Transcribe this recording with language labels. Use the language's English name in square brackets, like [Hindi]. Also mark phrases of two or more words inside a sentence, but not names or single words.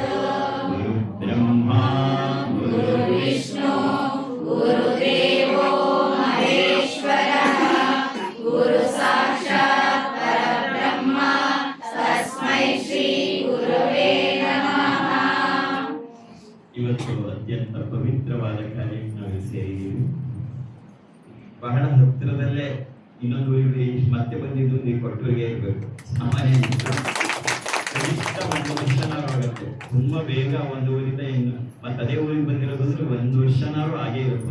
[Sanskrit] गुरुब्रह्मा गुरुर्विष्णु गुरुदेवो महेश्वरः गुरुसाक्षात् परब्रह्म तस्मै श्री गुरवे नमः. [Kannada] ಇವತ್ತು ಅತ್ಯಂತ ಪವಿತ್ರವಾದ ಕಾರ್ಯಕ್ಕೆ ನಾವು ಸೇರಿದ್ದೀವಿ. ಬಹಳ ಹತ್ತಿರದಲ್ಲೇ ಇನ್ನೊಂದು ಊರಿಗೆ ಮತ್ತೆ ಬಂದಿದ್ದು ನೀವು ಕೊಟ್ಟೂರಿಗೆ ಇರಬೇಕು. ಸಾಮಾನ್ಯ ಕನಿಷ್ಠ 1 ವರ್ಷನಾರು ಆಗುತ್ತೆ. ತುಂಬಾ ಬೇಗ ಒಂದು ಊರಿಂದ ಇನ್ನು ಮತ್ತೆ ಅದೇ ಊರಿಗೆ ಬಂದಿರೋದು ಅಂದ್ರೆ 1 ವರ್ಷನಾರು ಆಗೇ ಇರುತ್ತೆ.